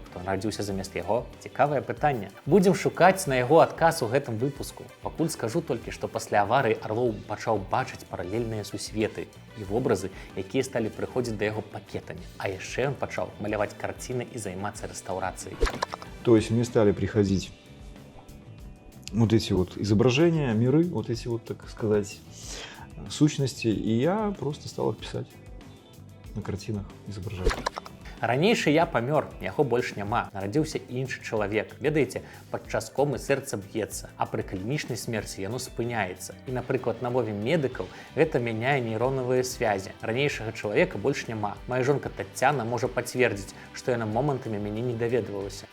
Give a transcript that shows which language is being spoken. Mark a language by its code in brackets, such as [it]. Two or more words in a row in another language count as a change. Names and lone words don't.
[be] Хто нарадзіўся замест яго? Цікавае пытанне. Будзем шукаць на яго адказ у гэтым выпуску. Пакуль скажу толькі, што пасля аварыі Орлов пачаў бачыць паралельныя сусветы і вобразы, якія сталі прыходзіць да яго пакетамі. А яшчэ ён пачаў маляваць карціны і займацца рэстаўрацыяй. [ru] То есть мне стали приходить вот эти вот изображения, миры, вот эти вот, так сказать, сущности, и я просто стал их писать на картинах, изображать. [be] Ранейшы я памёр, яго больш няма. Нарадзіўся іншы чалавек. Ведаеце, падчас комы сэрца б'ецца, а пры клінічнай смерці яно спыняецца. І, напрыклад, на мове медыкаў гэта мяняе нейронавыя связі. Ранейшага чалавека больш няма. Мая жонка Таццяна можа пацвердзіць, што яна момантамі мяне не даведвалася.